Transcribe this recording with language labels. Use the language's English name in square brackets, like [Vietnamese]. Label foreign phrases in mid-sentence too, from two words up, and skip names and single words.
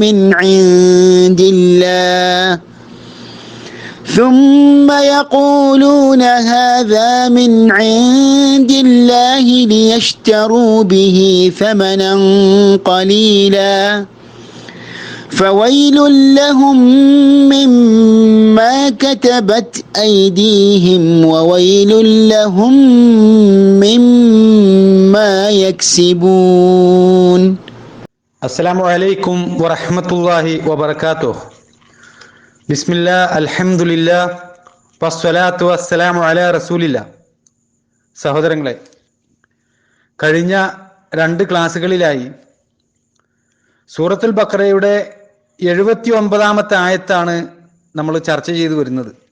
[Arabic] من عند الله ليشتروا به ثمنا قليلا فويل لهم مما كتبت أيديهم وويل لهم مما يكسبون. السلام عليكم ورحمة الله وبركاته. بسم الله الحمد لله والصلاة والسلام على رسول الله. [Malayalam] സഹോദരങ്ങളെ, കഴിഞ്ഞ 2 ക്ലാസ്സുകളിലായി സൂറത്തുൽ ബഖറയുടെ 79-ാമത്തെ ആയത്താണ് നമ്മൾ ചർച്ച ചെയ്തു വരുന്നത്.